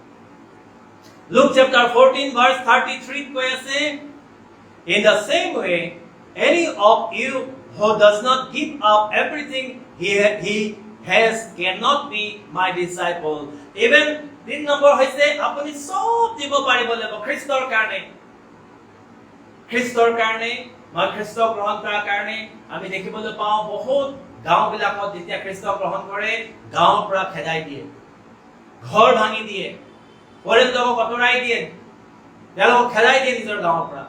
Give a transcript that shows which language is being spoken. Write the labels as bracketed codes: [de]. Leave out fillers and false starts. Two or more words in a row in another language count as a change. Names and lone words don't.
[en] Luke chapter 14 verse 33 [as] কৈ আছে [en] In the same way any of you who does not give up everything he has cannot be my disciple. [as] Even 3 নম্বৰ হৈছে আপুনি সব দিব পাৰিব লাগিব খ্ৰীষ্টৰ কাৰণে। খ্ৰীষ্টৰ কাৰণে মই খ্ৰীষ্ট গ্ৰহণ কৰাৰ কাৰণে আমি দেখিবলৈ পাওঁ বহুত গাঁওবিলাকত যেতিয়া খ্ৰীষ্ট গ্ৰহণ কৰে গাঁৱৰ পৰা খেদাই দিয়ে, ঘৰ ভাঙি দিয়ে, পৰিয়ালক আঁতৰাই দিয়ে, তেওঁলোকক খেদাই দিয়ে নিজৰ গাঁৱৰ পৰা।